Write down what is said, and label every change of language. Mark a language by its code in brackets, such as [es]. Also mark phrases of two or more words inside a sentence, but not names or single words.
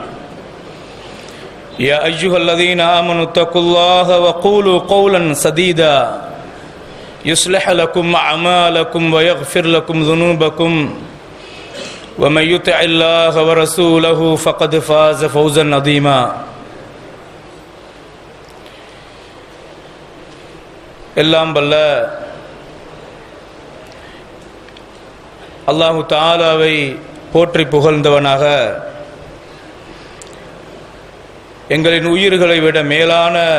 [ar] يا أيها الذين آمنوا اتقوا الله وقولوا قولا سديدا يصلح لكم أعمالكم ويغفر لكم ذنوبكم، ومن يطع الله ورسوله فقد فاز فوزا عظيما. [ta] எல்லாம் வல்ல அல்லாஹு தஆலாவை போற்றி புகழ்ந்தவனாக, எங்களின் உயிர்களை விட மேலான